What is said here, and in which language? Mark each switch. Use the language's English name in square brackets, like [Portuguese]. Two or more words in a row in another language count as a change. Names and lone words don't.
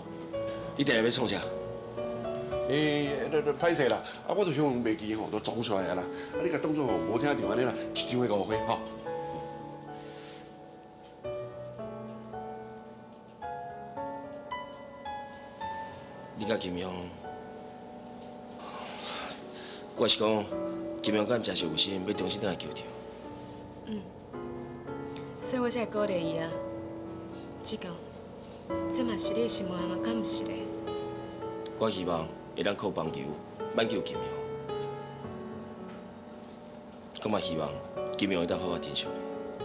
[Min Nan Chinese] 你第日要创啥？歹势啦，啊，我就向袂记吼，就装出来啊啦。啊，你甲当作吼无听着安尼啦，一张的5块吼。你甲金庸，我是讲金庸敢真是有心要重新倒来求着。所以我才会鼓励伊啊。志强，这嘛是你的心愿吗？敢唔是咧？我希望会当靠棒球挽救金庸，我嘛希望金庸会当好好珍惜你。